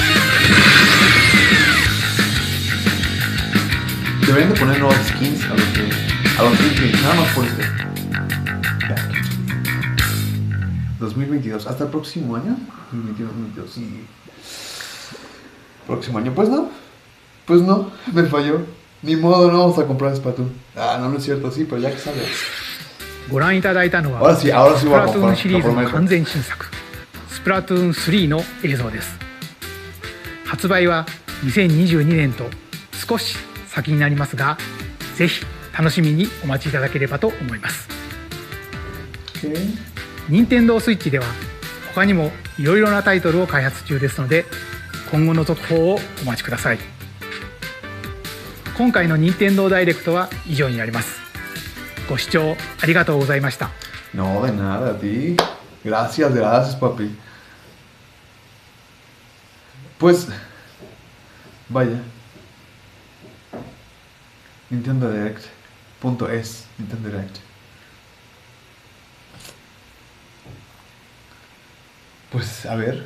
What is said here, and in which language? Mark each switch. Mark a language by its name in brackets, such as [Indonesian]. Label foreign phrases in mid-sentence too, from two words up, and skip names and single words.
[Spanish] Deberían de poner nuevos skins a los skins, nada más por este. 2022, hasta el próximo año. 2022, sí. Próximo año, pues no, me falló. Ni modo, no vamos a comprar Splatoon. No es cierto, sí, pero ya que sale. [Japanese] ご覧いただいたのは [Spanish] ahora sí voy a comprar, [Japanese] シリーズの完全新作スプラトゥーン3の映像です。発売は2022年と少し先になりますが、ぜひ楽しみにお待ちいただければと思います。任天堂スイッチでは他にもいろいろなタイトルを開発中ですので、今後の続報をお待ちください。今回の任天堂ダイレクトは以上になります。ご視聴ありがとうございました。 [Spanish] No, de nada, a ti. Gracias, papi. Pues, vaya. Nintendo Direct. .es, Nintendo Direct. Pues, a ver.